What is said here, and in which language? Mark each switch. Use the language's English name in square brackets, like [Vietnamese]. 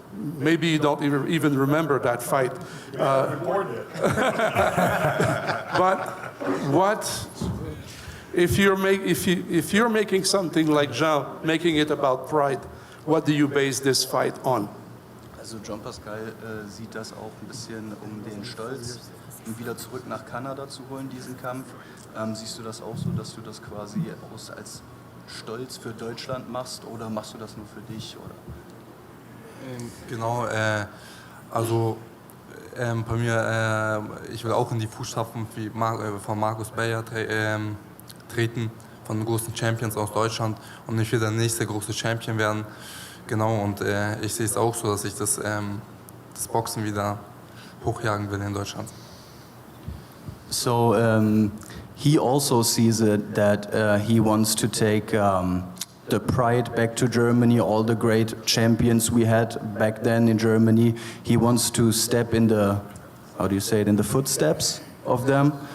[English] Maybe you don't even remember that fight. But what if you're making something like Jean, making it about pride? What do you base this fight on? [German] Also Jean Pascal sieht das auch ein bisschen, um den Stolz wieder zurück nach Kanada zu holen, diesen Kampf. Siehst du das auch so, dass du das quasi als Stolz für Deutschland machst, oder machst du das nur für dich? Oder? Genau, also bei mir, ich will auch in die Fußstapfen von Marcus Bayer treten, von den großen Champions aus Deutschland, und ich will der nächste große Champion werden. Genau, und ich sehe es auch so, dass ich das Boxen wieder hochjagen will in Deutschland. [English] So he also sees it that he wants to take the pride back to Germany, all the great champions we had back then in Germany. He wants to step in the, how do you say it, in the footsteps of them.